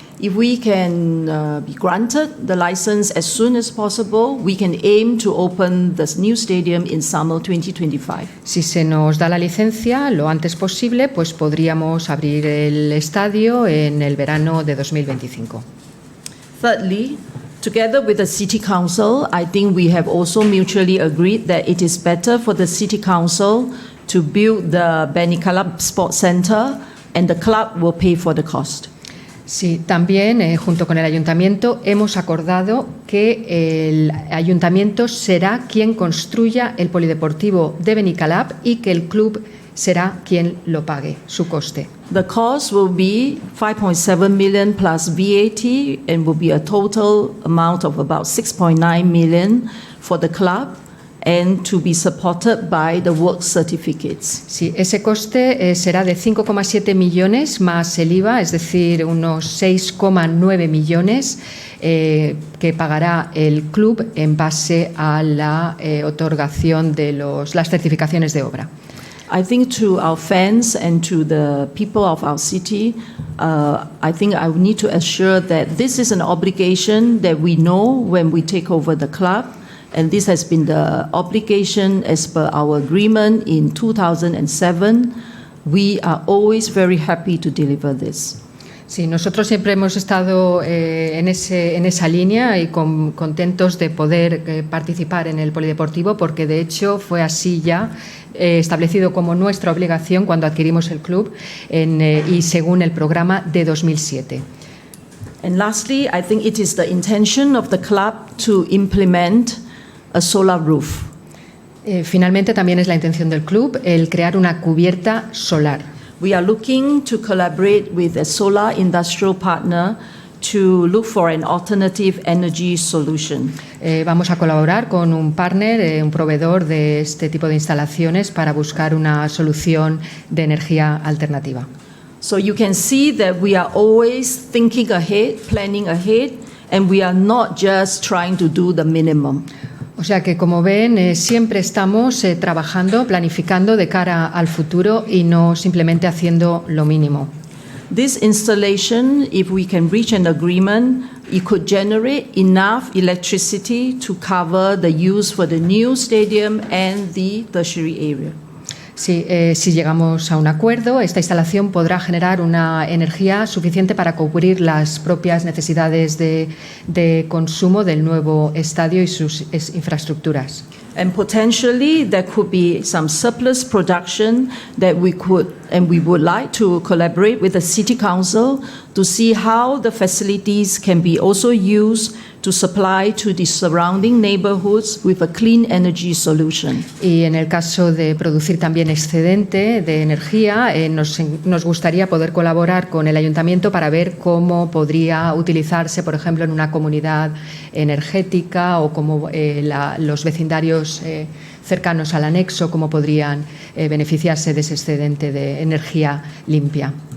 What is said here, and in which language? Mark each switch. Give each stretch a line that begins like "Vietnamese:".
English: If we can be granted the license as soon as possible, we can aim to open this new stadium in summer 2025.
Spanish: Si se nos da la licencia lo antes posible, pues podríamos abrir el estadio en el verano de 2025.
English: Thirdly, together with the City Council, I think we have also mutually agreed that it is better for the City Council to build the Benicalap Sports Center and the club will pay for the cost.
Spanish: Sí, también junto con el Ayuntamiento hemos acordado que el Ayuntamiento será quien construya el polideportivo de Benicalap y que el club será quien lo pague, su coste.
English: The cost will be 5.7 million plus VAT and will be a total amount of about 6.9 million for the club and to be supported by the work certificates.
Spanish: Sí, ese coste será de 5,7 millones más el IVA, es decir, unos 6,9 millones que pagará el club en base a la otorgación de las certificaciones de obra.
English: I think to our fans and to the people of our city, I think I need to assure that this is an obligation that we know when we take over the club. And this has been the obligation as per our agreement in 2007. We are always very happy to deliver this.
Spanish: Sí, nosotros siempre hemos estado en esa línea y contentos de poder participar en el polideportivo porque de hecho fue así ya establecido como nuestra obligación cuando adquirimos el club y según el programa de 2007.
English: And lastly, I think it is the intention of the club to implement a solar roof.
Spanish: Finalmente, también es la intención del club el crear una cubierta solar.
English: We are looking to collaborate with a solar industrial partner to look for an alternative energy solution.
Spanish: Vamos a colaborar con un partner, un proveedor de este tipo de instalaciones para buscar una solución de energía alternativa.
English: So you can see that we are always thinking ahead, planning ahead, and we are not just trying to do the minimum.
Spanish: O sea que, como ven, siempre estamos trabajando, planificando de cara al futuro y no simplemente haciendo lo mínimo.
English: This installation, if we can reach an agreement, it could generate enough electricity to cover the use for the new stadium and the tertiary area.
Spanish: Sí, si llegamos a un acuerdo, esta instalación podrá generar una energía suficiente para cubrir las propias necesidades de consumo del nuevo estadio y sus infraestructuras.
English: And potentially there could be some surplus production that we could and we would like to collaborate with the City Council to see how the facilities can be also used to supply to the surrounding neighborhoods with a clean energy solution.
Spanish: Y en el caso de producir también excedente de energía, nos gustaría poder colaborar con el Ayuntamiento para ver cómo podría utilizarse, por ejemplo, en una comunidad energética o cómo los vecindarios cercanos al anexo, cómo podrían beneficiarse de ese excedente de energía limpia.